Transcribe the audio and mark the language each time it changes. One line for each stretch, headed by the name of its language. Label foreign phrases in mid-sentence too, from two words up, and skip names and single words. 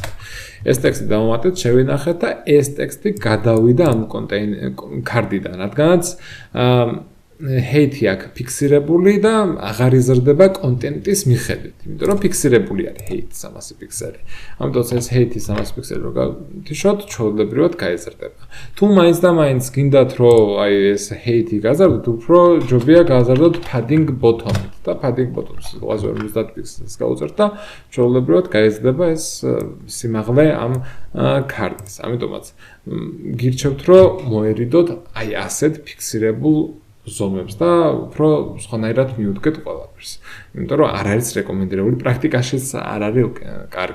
Georgian: ეს ტექსტი დავამატეთ, შევინახეთ და ეს ტექსტი გადავიდა ამ ქარდიდან, რადგანაც hate აქ ფიქსირებული და აღარ იზრდება კონტენტის მიხედვით, იმიტომ რომ ფიქსირებული არის hate 300 პიქსელი. ამიტომ ეს hate 300 პიქსელი რო გავთიშოთ, ჩვეულებრივად გაიზრდება. თუ მაინც და მაინც გინდათ რომ აი ეს hate გაზარდოთ, უფრო ჯობია გაზარდოთ
English: padding bottom-
Georgian: ით და
English: padding bottom-
Georgian: ს 50 პიქსელს გავუწერთ და ჩვეულებრივად გაიზრდება ეს სიმაღლე ამ ქარდის. ამიტომაც გირჩევთ რომ მოერიდოთ აი ასეთ ფიქსირებულ ზომებს და უფრო სხვანაირად მიუდგეთ ყველაფერს. იმიტომ რომ არ არის რეკომენდირებული, პრაქტიკაშიც არ არის კარგი.